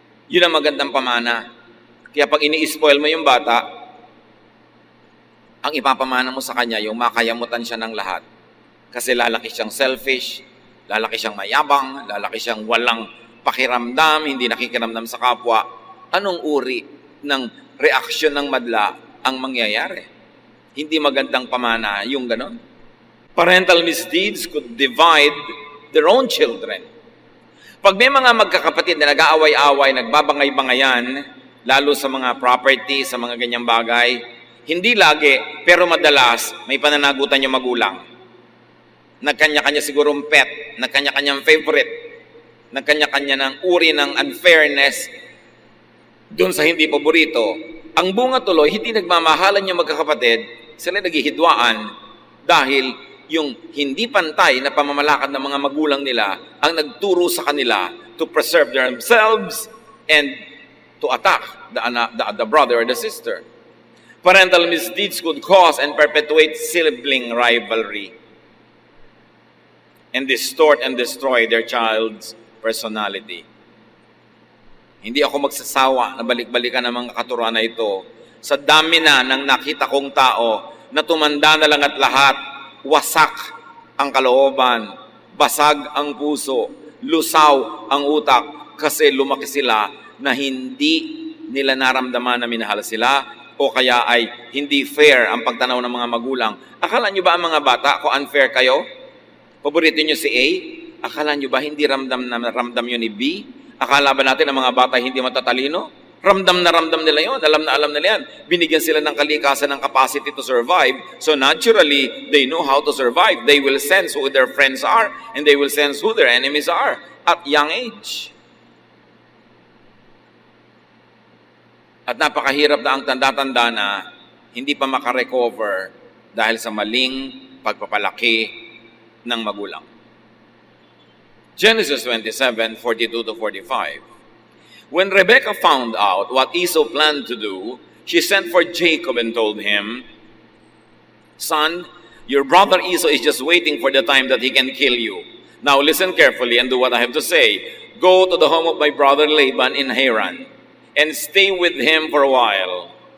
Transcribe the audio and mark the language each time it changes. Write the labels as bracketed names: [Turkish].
[Filipino] Yun ang magandang pamana. Kaya pag ini-spoil mo yung bata, ang ipapamana mo sa kanya, yung makayamutan siya ng lahat. Kasi lalaki siyang selfish, lalaki siyang mayabang, lalaki siyang walang pakiramdam, hindi nakikiramdam sa kapwa. Anong uri ng reaksyon ng madla ang mangyayari? Hindi magandang pamana yung ganon. [English] Parental misdeeds could divide their own children. [Filipino] Pag may mga magkakapatid na nag-aaway-away, nagbabangay-bangayan, lalo sa mga property, sa mga ganyang bagay, hindi lagi, pero madalas, may pananagutan yung magulang. Nagkanya-kanya sigurong pet, nagkanya-kanyang favorite, nagkanya-kanya ng uri ng unfairness doon sa hindi paborito. Ang bunga tuloy, hindi nagmamahalan yung magkakapatid, sila naghihidwaan dahil yung hindi pantay na pamamalakad ng mga magulang nila ang nagturo sa kanila [English] to preserve themselves and to attack the brother or the sister. Parental misdeeds could cause and perpetuate sibling rivalry and distort and destroy their child's personality. [Filipino] Hindi ako magsasawa na balik-balikan ng mga katuruan na ito. Sa dami na ng nakita kong tao na tumanda na lang at lahat, wasak ang kalooban, basag ang puso, lusaw ang utak kasi lumaki sila na hindi nila naramdaman na minahal sila o kaya ay hindi fair ang pagtanaw ng mga magulang. Akala nyo ba ang mga bata kung unfair kayo? Paborito nyo si A? Akala nyo ba hindi ramdam yun ni B? Akala ba natin ang mga bata hindi matatalino? Ramdam na ramdam nila yun. Alam na alam nila yan. Binigyan sila ng kalikasan ng [English] capacity to survive. So naturally, they know how to survive. They will sense who their friends are and they will sense who their enemies are at young age. [Filipino] At napakahirap na ang tanda-tanda na hindi pa makarecover dahil sa maling pagpapalaki ng magulang. [English] Genesis 27:42-45. When Rebekah found out what Esau planned to do, she sent for Jacob and told him, "Son, your brother Esau is just waiting for the time that he can kill you. Now listen carefully and do what I have to say. Go to the home of my brother Laban in Haran and stay with him for a while.